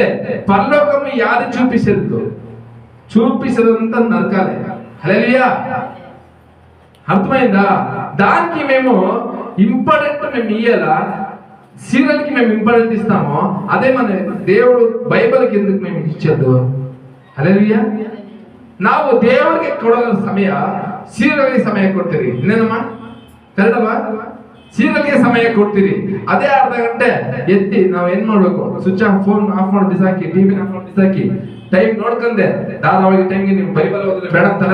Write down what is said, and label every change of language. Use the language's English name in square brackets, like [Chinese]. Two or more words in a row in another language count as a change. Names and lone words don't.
[Telugu] పరలోకం యాది చూపిసేదంతా నరకాలే. హల్లెలూయా. అర్థమైందా? దానికి మేము ఇంపార్టెంట్ మేము ఇయ్యాలా, సీరియల్కి మేము ఇంపార్టెంట్ ఇస్తామో అదే మన దేవుడు బైబిల్కి ఎందుకు మేము ఇచ్చేద్దు? హల్లెలూయా. [Kannada] ನಾವು ದೇವರಿಗೆ ಕೊಡೋ ಸಮಯ ಸೀರಿಯಲ್ಗೆ ಸಮಯ ಕೊಡ್ತೀರಿ, ಇನ್ನೇನಮ್ಮ ಕರೆಕ್ಟಲ್ವಾ? ಸೀರಿಯಲ್ಗೆ ಸಮಯ ಕೊಡ್ತೀರಿ. ಅದೇ ಅರ್ಧ ಗಂಟೆ ಎತ್ತಿ ನಾವ್ ಏನ್ ಮಾಡ್ಬೇಕು? [English] switch off, phone off [Kannada] ಮಾಡಿ ಬಿಸಾಕಿ, [English] TV off [Kannada] ಮಾಡಿ ಬಿಸಾಕಿ, ಟೈಮ್ ನೋಡ್ಕಂದೆ ಧಾರಾವಾಹಿ ಟೈಮ್ಗೆ ನೀವು ಬೈಬಲ್ ಓದಿದ್ರೆ ಬೇಡ ಅಂತಾರ?